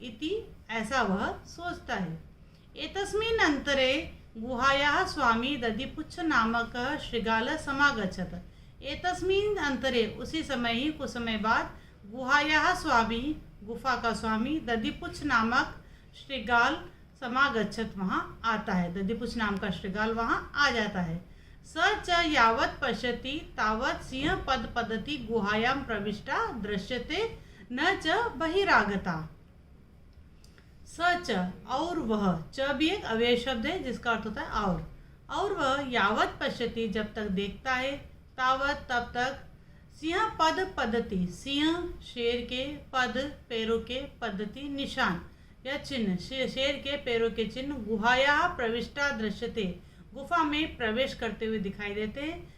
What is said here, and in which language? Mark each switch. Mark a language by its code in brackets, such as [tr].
[sa] इति, [hi] ऐसा वह सोचता है। [sa] एतस्मिन् अंतरे गुहायाः स्वामी दधिपुच्छ नामक शृगाल समागच्छत। एतस्मिन् अंतरे, [hi] उसी समय ही, कुछ समय बाद, [sa] गुहायाः स्वामी, [hi] गुफा का स्वामी, [sa] दधिपुच्छ नामक शृगाल समागच्छत, [hi] वहाँ आता है। दधिपुच्छ नाम का शृगाल वहाँ आ जाता है। [sa] स च यावत् पश्यति तावत् सिंह पद पद्धति गुहायां प्रविष्टा दृश्यते न च बहिरागता। स च, [hi] और वह, च भी एक अव्यय शब्द है जिसका अर्थ होता है और वह [sa] यावत पश्यति, [hi] जब तक देखता है, तावत, तब तक, [sa] सिंह पद पद्धति, [hi] सिंह शेर के, पद पैरों के, पद्धति निशान या चिन्ह, शेर के पैरों के चिन्ह, [sa] गुहाया प्रविष्टा दृश्यते, [hi] गुफा में प्रवेश करते हुए दिखाई देते हैं।